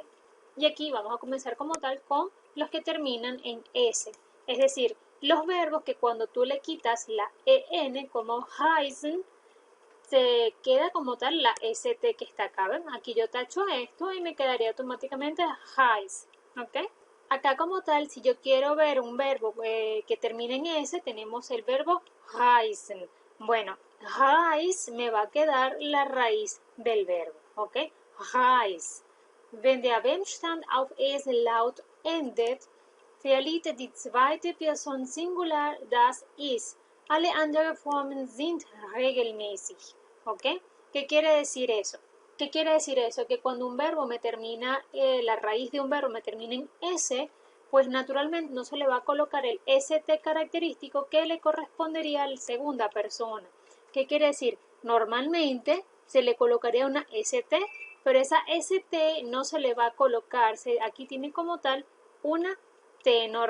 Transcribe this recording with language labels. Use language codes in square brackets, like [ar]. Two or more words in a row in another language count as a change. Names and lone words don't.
[es] Y aquí vamos a comenzar como tal con los que terminan en S, es decir, los verbos que cuando tú le quitas la EN como heißen, se queda como tal la ST que está acá. ¿Ven? Aquí yo tacho esto y me quedaría automáticamente heiß, ¿ok? Acá como tal, si yo quiero ver un verbo que termine en S, tenemos el verbo heißen. Bueno, heiß me va a quedar la raíz del verbo, ¿ok? Heiß. [de] Wenn der Wendstand auf Es-Laut endet, verliert die zweite Person Singular das Is. Alle anderen Formen sind regelmäßig, [es] ¿ok? ¿Qué quiere decir eso? ¿Qué quiere decir eso? Que cuando un verbo me termina, la raíz de un verbo me termina en S, pues naturalmente no se le va a colocar el ST característico que le correspondería a la segunda persona. ¿Qué quiere decir? Normalmente se le colocaría una ST, pero esa ST no se le va a colocar, aquí tiene como tal una T normal.